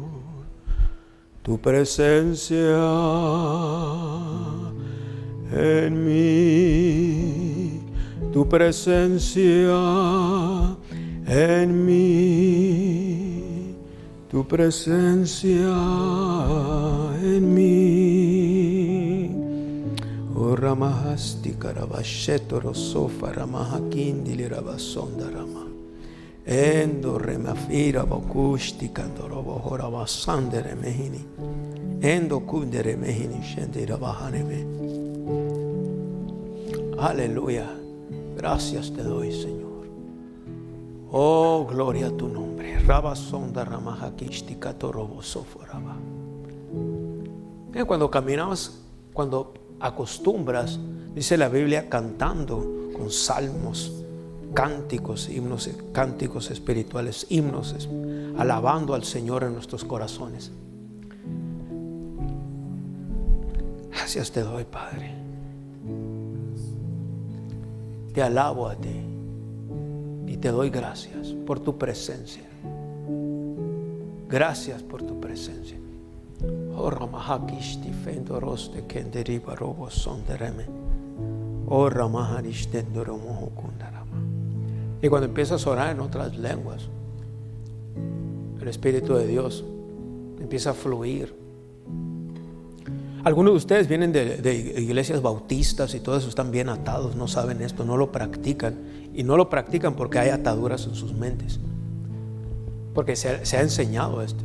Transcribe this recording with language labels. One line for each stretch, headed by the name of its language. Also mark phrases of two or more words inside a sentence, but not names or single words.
Spanish: Tu presencia en mí. Tu presencia en mí. Tu presencia en mí. Oh Ramahasti Karabashetoro Sofa Ramahakindili Rabasonda Rama. Endo remafira bokushti kandorobo horabasandere mehini. Endo kundere mehini shendira bahaneme. Aleluya. Gracias te doy, Señor. Oh, gloria a tu nombre. Rabasonda ramahakishti katorobo soforaba. Cuando caminamos, cuando acostumbras, dice la Biblia, cantando con salmos, cánticos, himnos, cánticos espirituales, himnos, alabando al Señor en nuestros corazones. Gracias te doy, Padre. Te alabo a ti y te doy gracias por tu presencia. Gracias por tu presencia. Oh Ramahakishti fendoroste kenderiba robo sondereme. Oh Ramaharistendoromo kundarama. Y cuando empiezas a orar en otras lenguas, el Espíritu de Dios empieza a fluir. Algunos de ustedes vienen de iglesias bautistas y todo eso, están bien atados, no saben esto, no lo practican. Y no lo practican porque hay ataduras en sus mentes, porque se ha enseñado esto.